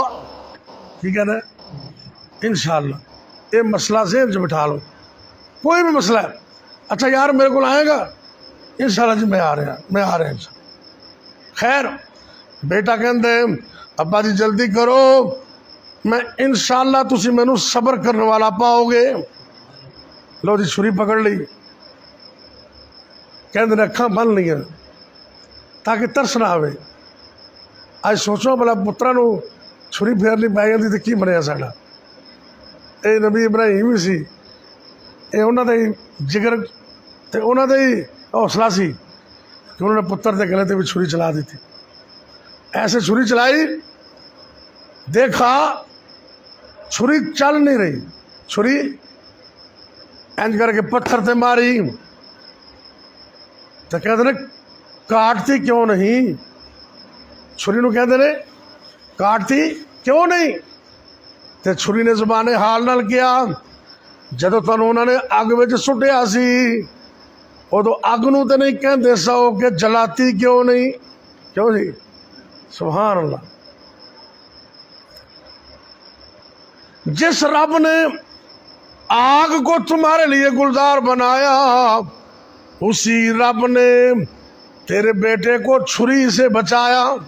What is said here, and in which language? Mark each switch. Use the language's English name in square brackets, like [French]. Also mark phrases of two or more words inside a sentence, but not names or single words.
[Urdu] ٹھیک ہے نا, انشاءاللہ. یہ مسئلہ ذہن سے بٹھا لو. کوئی بھی مسئلہ ہے, اچھا یار میرے کو آئے گا انشاءاللہ جی میں آ رہا ہیں. [Punjabi] خیر بیٹا کہندے ابا جی جلدی کرو, میں انشاءاللہ تسی مینوں صبر کرنے والا پاؤ گے. لو جی چھری پکڑ لی. کہندے نے اکھاں بن لیا تاکہ ترس نہ آوے. اج سوچو بھلا پتراں نوں چھری پھیرنی پی جاندی تے کی بنیا ساڈا. اے نبی ابراہیم ہی سی, اے انہاں دا ہی جگر تے انہاں دا ہی حوصلہ سی کہ انہوں نے پتر دے گلے تے بھی چھری چلا دی تھی. [Urdu] ایسے چھری چلائی, دیکھا چھری چل نہیں رہی. چھری انج کر کے پتھر تے ماری تو کہتے نے کاٹتی کیوں نہیں. چھری نو کہتے نے کاٹتی کیوں نہیں. [Punjabi] تے چھری نے زبان حال نال کیا جدو تن انہوں نے اگ وچ سٹیا سی ادو اگ نو تے نہیں کہندے سو کہ جلاتی کیوں نہیں. [Urdu] کیوں جی؟ سبحان اللہ. جس رب نے آگ کو تمہارے لیے گلزار بنایا اسی رب نے تیرے بیٹے کو چھری سے بچایا.